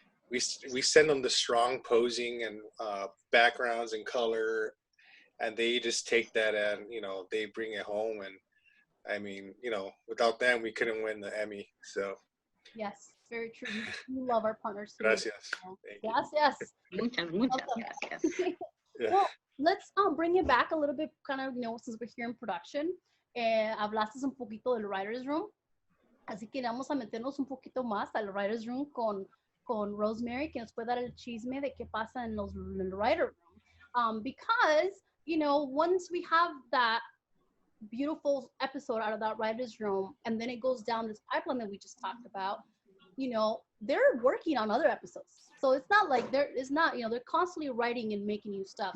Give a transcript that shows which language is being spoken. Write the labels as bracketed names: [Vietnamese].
[English] We send them the strong posing and backgrounds and color, and they just take that and, you know, they bring it home. And I mean, you know, without them, we couldn't win the Emmy. So yes, very true. We love our partners. [Spanish] Gracias. [English] Yes. [Spanish] Muchas gracias. [English] Yeah. Well, let's bring it back a little bit, kind of, you know, since we're here in production. [Spanish] Hablaste un poquito del writer's room, así que vamos a meternos un poquito más al writer's room con Rosemary, que nos puede dar el chisme de qué pasa en el writer room. [English] Because, you know, once we have that beautiful episode out of that writer's room, and then it goes down this pipeline that we just talked about, you know, they're working on other episodes. So it's not like you know, they're constantly writing and making new stuff.